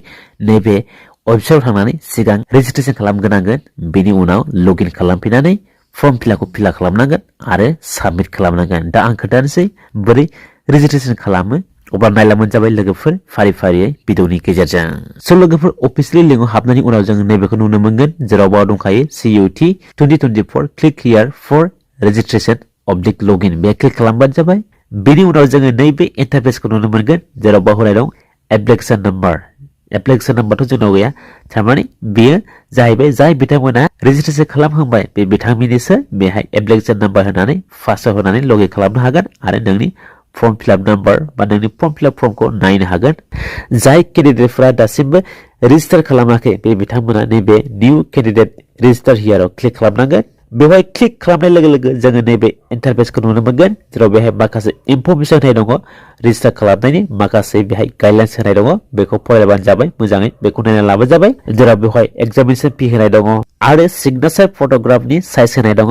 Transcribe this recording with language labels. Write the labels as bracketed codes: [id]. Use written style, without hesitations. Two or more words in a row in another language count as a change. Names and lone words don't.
[brx] नैबे वेबसाइटआव थांनानै सिगां रेजिस्ट्रेशन खालामग्रोनांगोन बेनि उनाव लगइन खालामफिननानै फर्म फिलआपखौ फिल खालामनांगोन आरो साबमिट खालामनांगोन दा आं खोन्थानोसै बोरै रेजिस्ट्रेशन खालामो अब्ला नायलामोन जाबाय लोगोफोर फारि-फारियै भिडिअनि गेजेरजों सो लोगोफोर अफिशियली लिंकआव हाबनायनि उनाव जों नैबेखौ नुनो मोनगोन जेराव बाव दंखायो CUET 2024 [en] click here for registration object login [brx] बे क्लिक खालामबानो जाबाय बेनि उनाव जोङो नैबे इन्टारफेसखौ नुनो मोनगोन जेराव बावहोनाय दं एप्लिकेसन नाम्बारथ' जोंनाव गैया थारमाने बेयो जाहैबाय जाय बिथांमोना रेजिस्ट्रेसन खालामहांबाय बे बिथांमोननिसो बेहाय एप्लिकेसन नाम्बार होनानै फार्स्टआव होनानै लगिन खालामनो हागोन आरो नोंनि फर्म फिलआप नाम्बार बा नोंनि फर्म फिलआप फर्मखौ नायनो हागोन जाय केन्डिडेटफोरा दासिमबो रेजिस्टार खालामाखै बे बिथांमोना नैबे निउ केन्डिडेट रेजिस्टार हियाराव क्लिक खालामनांगोन बेवहाय क्लिक खालामनाय लोगो लोगो जोङो नैबे इन्टारफेसखौ नुनो मोनगोन जेराव बेहाय माखासे इनफरमेसन होनाय दङ रेजिस्टार खालामनायनि माखासे बेहाय गाइडलाइन्स होनाय दङ बेखौ फरायबानो जाबाय मोजाङै बेखौ नायना लाबानो जाबाय जेराव बेवहाय एग्जामिनेसन फी होनाय दङ आरो सिगनेचार फट'ग्राफनि साइज होनाय दङ